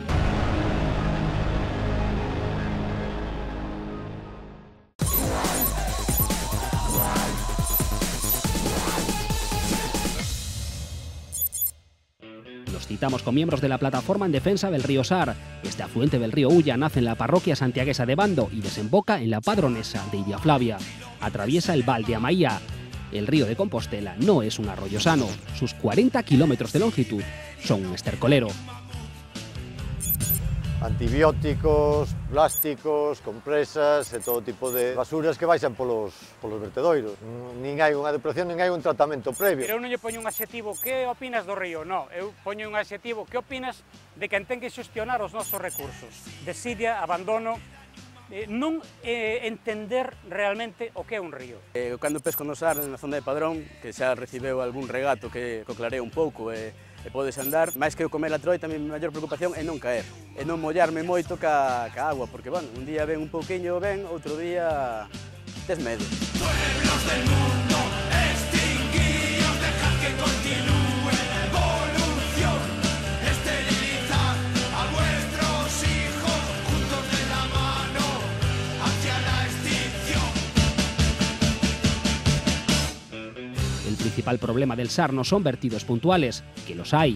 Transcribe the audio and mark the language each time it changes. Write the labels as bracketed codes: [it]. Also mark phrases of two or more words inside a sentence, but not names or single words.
[es] Nos citamos con miembros de la plataforma en defensa del río Sar. Este afluente del río Ulla nace en la parroquia santiaguesa de Bando y desemboca en la padronesa de Iria Flavia. Atraviesa el Val de Amaia. El río de Compostela no es un arroyo sano. Sus 40 kilómetros de longitud son un estercolero. [gl] Antibióticos, plásticos, compresas e todo tipo de basuras que baixan polos vertedoiros. Nin hai unha depuración, nin hai un tratamento previo. Pero eu non lle poño un adxetivo, que opinas do río? Non, eu poño un adxetivo, que opinas de quen ten que xestionar os nosos recursos? Desidia, abandono, non entender realmente o que é un río. Cando pesco no Sar, na zona de Padrón, que xa recibeu algún regato que clarea un pouco e podes andar, máis que eu comer a troita, a mi maior preocupación é non caer, e non mollarme moito ca agua, porque, bueno, un día ven un pouquiño ben, outro día tes medo. [es] Pueblos del mundo extinguidos, dejad que continúe la evolución, esterilizad a vuestros hijos, juntos de la mano hacia la extinción. El principal problema del Sar no son vertidos puntuales, que los hay.